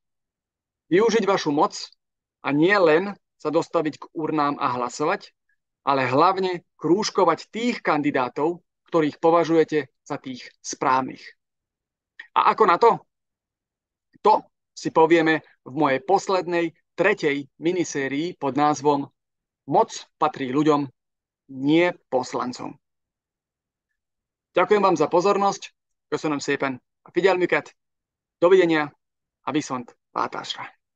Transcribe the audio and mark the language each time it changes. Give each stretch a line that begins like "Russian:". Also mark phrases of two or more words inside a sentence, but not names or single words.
Slovak: Využiť vašu moc a nie len sa dostaviť k urnám a hlasovať, ale hlavne krúžkovať tých kandidátov, ktorých považujete za tých správnych. A ako na to? To si povieme v mojej poslednej, tretej minisérii pod názvom Moc patrí ľuďom, nie poslancom. Ďakujem vám za pozornosť.
Hungarian: Köszönöm szépen a figyelmüket. Dovidenia a viszont látásra.